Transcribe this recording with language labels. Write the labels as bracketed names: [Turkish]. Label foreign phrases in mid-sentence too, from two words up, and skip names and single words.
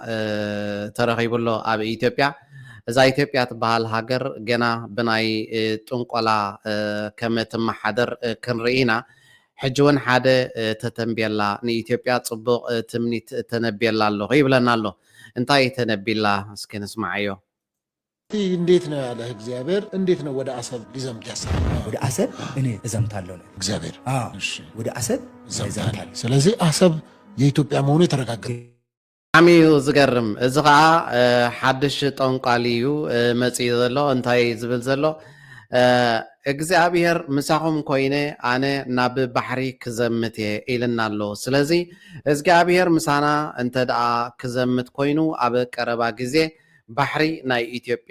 [Tigrinya] ተረኺቡሎ ኣብ ኢትዮጵያ እዛ ኢትዮጵያ ትበሃል ሃገር ገና ብናይ ጥንቆላ ከም እትመሓደር ክንርኢ ኢና ሕጂ እውን ሓደ ተተንብየላ ንኢትዮጵያ ፅቡቕ ትምኒት ተነብየላ ኣለኹ ይብለና ኣሎ እንታይ ተነቢላ እስኪ ንስማዓዮ [Amharic] እንዴት ነው ያለ እግዚአብሔር እንዴት ነው ወደ አሰብ ሊዘምት ያሰበው ወደ አሰብ እኔ እዘምታለሁ ነው እግዚአብሔር እሺ ወደ አሰብ ይዘምታል ስለዚህ አሰብ የኢትዮጵያ መሆኑ የተረጋገጠ [Tigrinya] አሚ ዝገርም እዚ ከዓ ሓድሽ ጠንቋሊ እዩ መፅኢ ዘሎ እንታይ ዝብል ዘሎ እግዚአብሔር ምሳኹም ኮይነ ኣነ ናብ ባሕሪ ክዘምት እየ ኢልና ኣሎ ስለዚ እግዚአብሔር ምሳና እንተ ደኣ ክዘምት ኮይኑ ኣብ ቀረባ ግዜ ባሕሪ ናይ ኢትዮጵያ